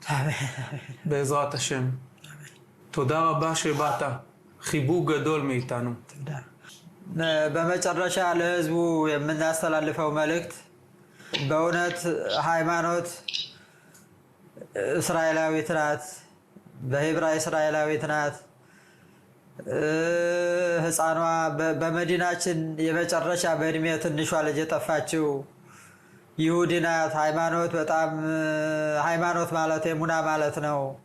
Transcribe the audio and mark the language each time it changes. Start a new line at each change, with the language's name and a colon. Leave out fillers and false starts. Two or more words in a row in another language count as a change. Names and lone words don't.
Hebrew: בעזרת השם. תודה רבה שבאת. חיבוק גדול מאיתנו. תודה.
Amharic: በመጨረሻ ለህዝቡ የምናስተላልፈው መልእክት በእውነት ሃይማኖት እስራኤላዊት ናት፣ በዕብራይ እስራኤላዊት ናት። ህፃኗ በመዲናችን የመጨረሻ በእድሜ ትንሿ ልጅ የጠፋችው ይሁዲ ናት። ሃይማኖት በጣም ሃይማኖት ማለት የሙና ማለት ነው።